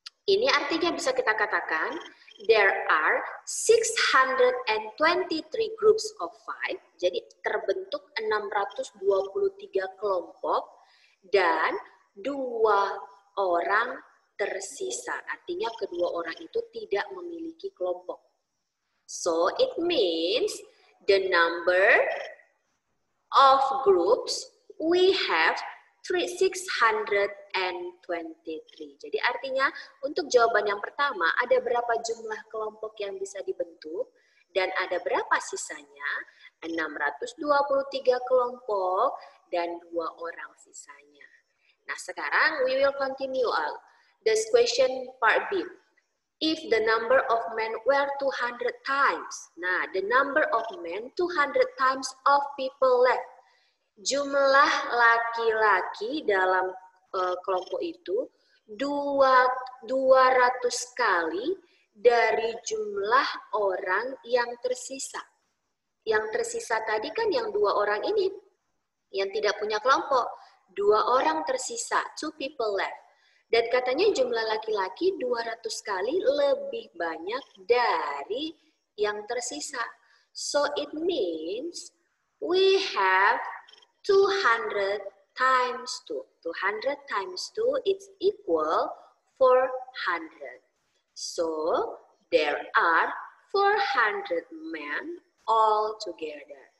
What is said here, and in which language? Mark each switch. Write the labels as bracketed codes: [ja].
[id] Ini artinya bisa kita katakan [en] there are 623 groups of 5. [id] Jadi terbentuk 623 kelompok dan 2 orang tersisa. Artinya kedua orang itu tidak memiliki kelompok. [en] So it means the number of groups we have 623. [id] Jadi artinya untuk jawaban yang pertama ada berapa jumlah kelompok yang bisa dibentuk dan ada berapa sisanya? 623 kelompok dan 2 orang sisanya. Nah, sekarang [en] we will continue this question part B. If the number of men were 200 times. [id] Nah, [en] the number of men 200 times of people left. [id] Jumlah laki-laki dalam kelompok itu 200 kali dari jumlah orang yang tersisa. Yang tersisa tadi kan yang 2 orang ini yang tidak punya kelompok. 2 orang tersisa, [en] 2 people left. [id] Dan katanya jumlah laki-laki 200 kali lebih banyak dari yang tersisa. [en] So it means we have 200 times 2. 200 times 2 is equal 400. So there are 400 men all together.